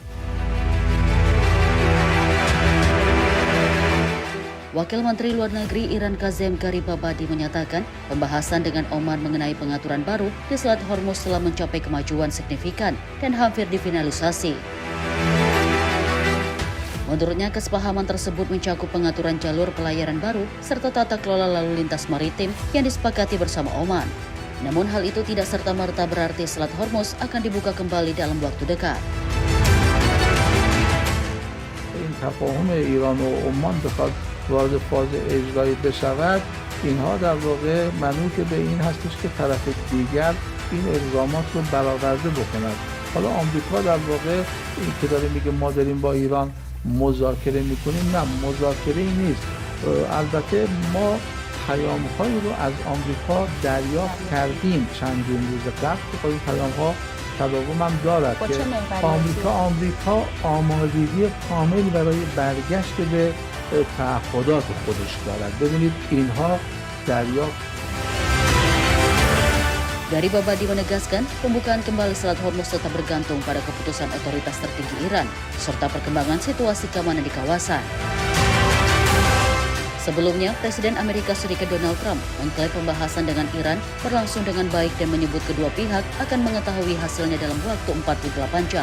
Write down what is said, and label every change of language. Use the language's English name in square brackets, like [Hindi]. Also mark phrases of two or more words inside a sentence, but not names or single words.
[Indonesian] Wakil Menteri Luar Negeri Iran Kazem Garibabadi menyatakan pembahasan dengan Oman mengenai pengaturan baru di Selat Hormuz telah mencapai kemajuan signifikan dan hampir difinalisasi. Menurutnya, kesepahaman tersebut mencakup pengaturan jalur pelayaran baru serta tata kelola lalu lintas maritim yang disepakati bersama Oman. Namun hal itu tidak serta-merta berarti Selat Hormuz akan dibuka kembali dalam waktu dekat. [Persian] این تفاهم ایران و عمان بخواد وارد فاز اجرایی بشود اینها در واقع منوط به این هستش که طرف دیگر این الزامات رو برآورده بکند. حالا آمریکا در واقع این که داره میگه ما داریم با ایران مذاکره میکنیم، نه مذاکره نیست. البته ما پیام‌هایی رو از آمریکا دریافت کردیم چندین روز قبل که این پیام‌ها تداوم هم دارد که آمریکا آمادگی کامل برای برگشت به تعهدات خودش دارد. ببینید اینها دریافت. [Indonesian] Garibabadi menegaskan pembukaan kembali Selat Hormuz tetap bergantung pada keputusan otoritas tertinggi Iran serta perkembangan situasi keamanan di kawasan. Sebelumnya, Presiden Amerika Serikat Donald Trump mengklaim pembahasan dengan Iran berlangsung dengan baik dan menyebut kedua pihak akan mengetahui hasilnya dalam waktu 48 jam.